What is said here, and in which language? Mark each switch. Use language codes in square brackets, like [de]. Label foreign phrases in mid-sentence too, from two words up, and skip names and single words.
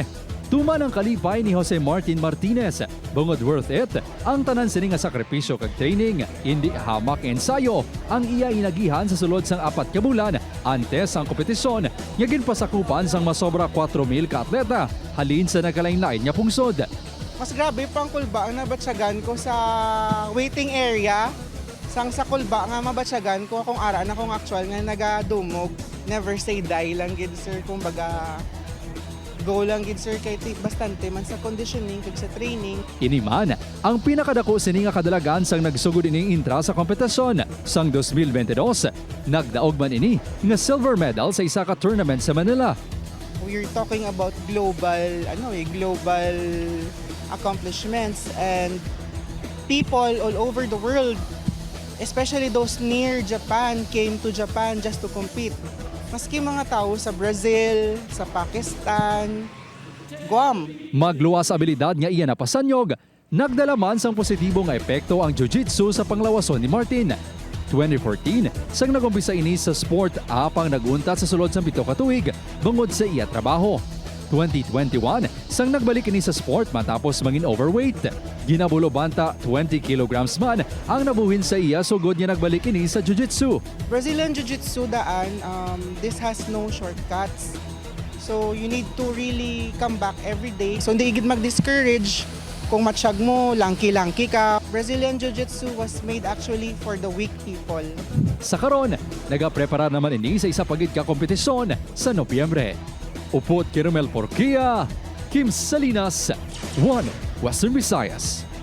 [hil] Tuman ang kalipay ni Jose Martin Martinez. Bungod [en] worth it, [hil] ang tanan sini nga sakripisyo kag training, hindi hamak ensayo, ang iya inagihan sa sulod sang 4 ka bulan antes ang kompetisyon, nga ginpasakupan sang masobra 4,000 ka atleta, halin sa nagkalain-lain nga pungsod. Mas grabe pang kulba ang nabatsyagan ko sa waiting area. Sang sa kulba nga mabatsyagan ko kung ara na kung actual nga nagadumog. [en] Never say die [hil] lang gid sir, kumbaga go lang gid sir kay bastante man sa conditioning kag sa training. Ini man ang pinakadako sini nga kadalagan sang nagsugod ining intra sa kompetisyon sang 2022. Nagdaog man ini nga silver medal sa isa ka tournament sa Manila. [en] We're talking about global accomplishments and people all over the world, especially those near Japan, came to Japan just to compete. [hil] Maski mga tao sa Brazil, sa Pakistan, Guam. Magluwas abilidad nga iya napasanyog, nagdala man sang positibong epekto ang jiu-jitsu sa panglawason ni Martin. 2014, sang nagumpisa ini sa sport apang naguntat sa sulod sang 7 ka tuig bungod sa iya trabaho. 2021, sang nagbalik ini sa sport matapos mangin overweight. Ginabulo banta 20 kilograms man ang nabuhin sa iya sugod niya nagbalik ini sa jiu-jitsu. Brazilian Jiu-Jitsu daan, [en] this has no shortcuts. So you need to really come back every day. [hil] So hindi igid mag-discourage kung matsyag mo, langki-langki ka. [en] Brazilian Jiu-Jitsu was made actually for the weak people. [hil] Sa karon, nagaprepara naman ini sa isa pagid ka kompetisyon sa Nobyembre. Upot kay Romel Porquia, Kim Salinas, One Western Visayas.